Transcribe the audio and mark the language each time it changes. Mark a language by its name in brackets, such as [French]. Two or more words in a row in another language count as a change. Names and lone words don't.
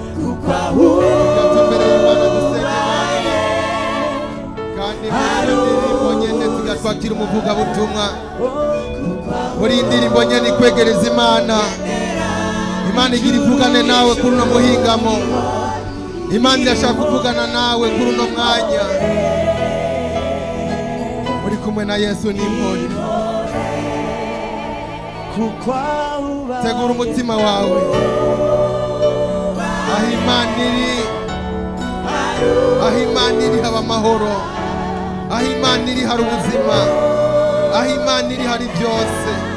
[Rundi] kandi indirimbo nyene tugatwakira umuvugabutumwa, muri indirimbo nyene ikwegereza Imana. Imana igira ivugane nawe kuri uno muhingamo, Imana irashaka kuvugana nawe kuri uno mwanya. Uri kumwe na Yesu n'impore, tegura umutima wawe. Aho Imana iri haba amahoro, aho Imana iri hari ubuzima, aho Imana iri hari byose.